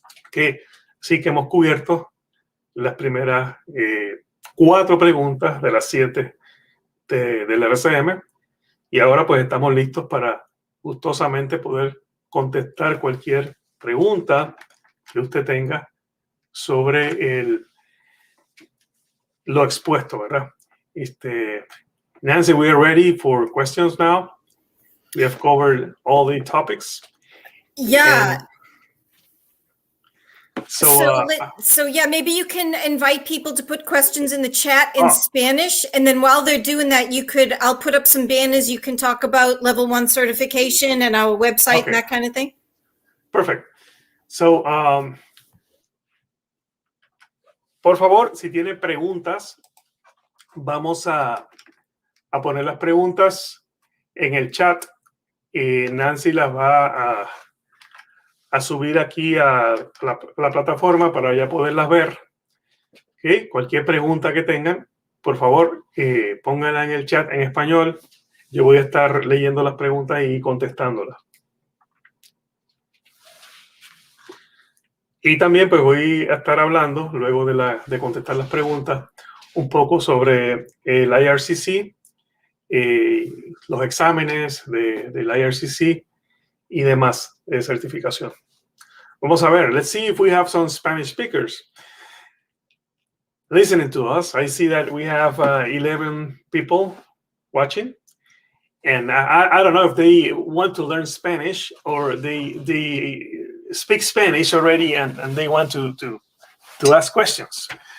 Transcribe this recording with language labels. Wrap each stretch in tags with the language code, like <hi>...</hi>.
<es>Que sí que hemos cubierto las primeras 4 preguntas de las 7 del RCM y ahora pues estamos listos para gustosamente poder contestar cualquier pregunta que usted tenga sobre lo expuesto, ¿verdad?</es> <en>Nancy, we are ready for questions now. We have covered all the topics. Yeah. So yeah, maybe you can invite people to put questions in the chat in Spanish. And then while they're doing that, I'll put up some banners. You can talk about level 1 certification and our website and that kind of thing. Perfect.</en> <es>So, por favor, si tiene preguntas, vamos a poner las preguntas en el chat. Nancy las va a subir aquí a la plataforma para ya poderlas ver. ¿Okay? Cualquier pregunta que tengan, por favor, pónganla en el chat en español. Yo voy a estar leyendo las preguntas y contestándolas. Y también pues voy a estar hablando, luego de contestar las preguntas, un poco sobre el 𝗙𝗺𝗃, los exámenes del 𝗙𝗺𝗃 y demás de certificación. Vamos a ver.</es> <en>Let's see if we have some Spanish speakers listening to us. I see that we have 11 people watching. And I don't know if they want to learn Spanish or they speak Spanish already and they want to ask questions.</en>